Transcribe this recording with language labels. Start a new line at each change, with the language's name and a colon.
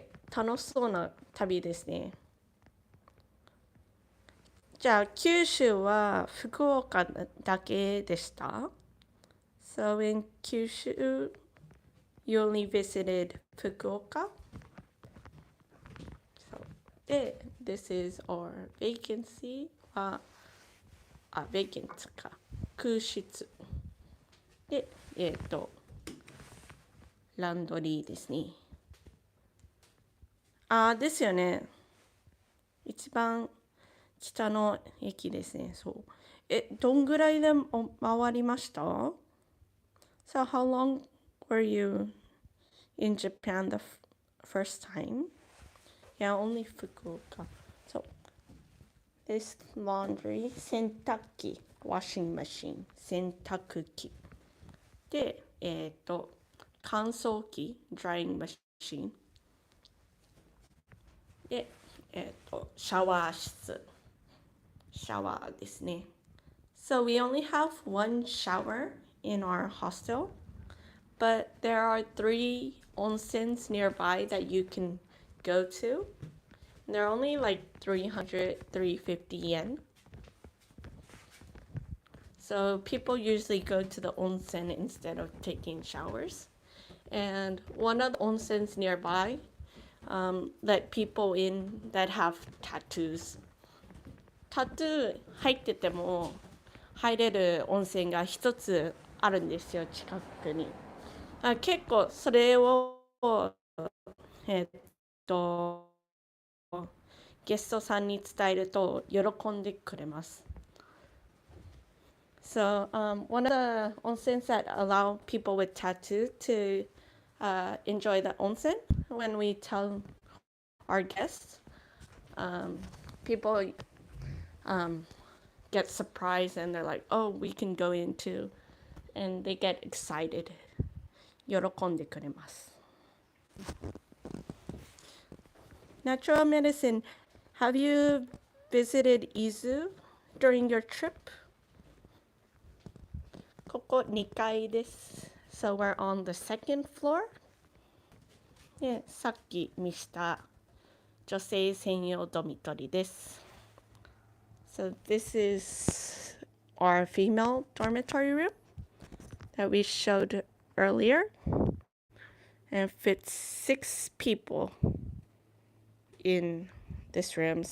Japanese: 楽しそうな旅ですね。じゃあ九州は福岡だけでした？
English: So in Kyushu, you only visited Fukuoka? So, this is our vacancy. Vacant か。空室。
Japanese: で、ランドリーですね。ですよね。一番北の駅ですね。そう。どんぐらいで回りました？
English: So how long were you in Japan the first time? Yeah, only Fukuoka. So this laundry,
Japanese: 洗濯機 washing machine 洗濯機で、乾燥機 drying machine で、シャワー室シャワーですね。
English: So we only have one shower in our hostel, but there are 3 onsens nearby that you can go to. And they're only like 350 yen. So people usually go to the onsen instead of taking showers. And one of the onsens nearby let people in that have tattoos.
Japanese: タトゥー入ってても入れる温泉が一つあるんですよ、近くに。結構それをえっとゲストさんに伝えると喜んでくれます。
English: So one of the onsens that allow people with tattoos to enjoy the onsen, when we tell our guests, people get surprised and they're like, oh, we can go in too. And they get excited.
Japanese: 喜んでくれます。
English: Natural medicine, have you visited Izu during your trip?
Japanese: ここ2階です。
English: So we're on the second floor.
Japanese: で、さっき見した女性専用ドミトリです。
English: So this is our female dormitory room that we showed earlier, and fits 6 people in this room.